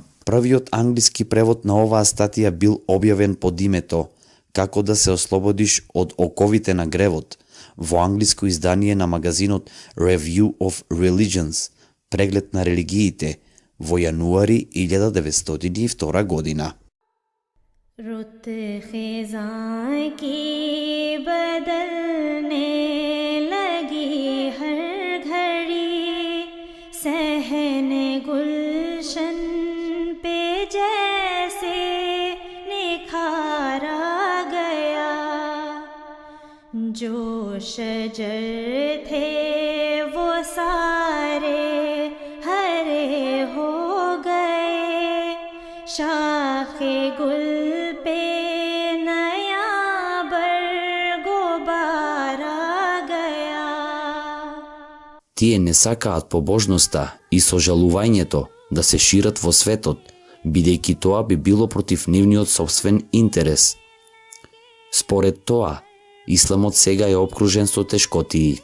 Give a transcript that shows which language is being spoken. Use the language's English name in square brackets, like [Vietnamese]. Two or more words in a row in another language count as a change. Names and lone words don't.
[Macedonian] Првиот англиски превод на оваа статија бил објавен под името Како да се ослободиш од оковите на гревот во англиско издание на магазинот Review of Religions, преглед на религиите, во јануари 1902 година. [Urdu] رت خزاں کی بدلنے لگی ہر گھڑی، صحن گلشن پہ جیسے نکھارا گیا، جو شجر تھے وہ سارے ہرے ہو گئے، شاخ گل پہ نیا برگوبارا گیا. [Macedonian] Тие не сакаат побожноста и сожалувањето да се шират во светот, бидејќи тоа би било против нивниот сопствен интерес. Според тоа, исламот сега е обкружен со тешкотии.